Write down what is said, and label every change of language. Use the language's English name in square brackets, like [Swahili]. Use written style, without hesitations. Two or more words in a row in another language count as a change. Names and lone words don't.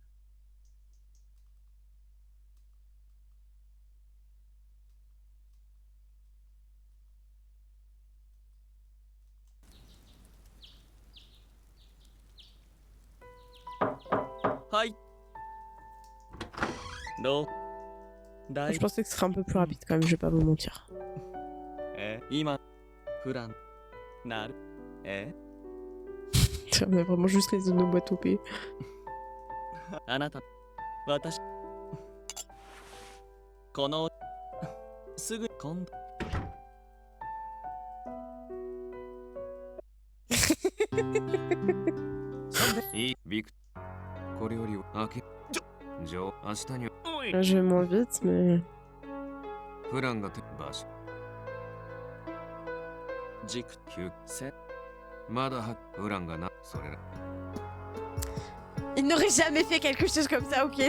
[English] Hi. No. [French] Je pensais que ce serait un peu plus rapide quand même, je vais pas vous mentir. [Japanese] 今。フラン。なる. [French] On a vraiment juste les onomatopées. [Japanese] あなた。私. この。すぐ今度. [French] Je vais moins vite, mais. Il n'aurait jamais fait quelque chose comme ça, ok?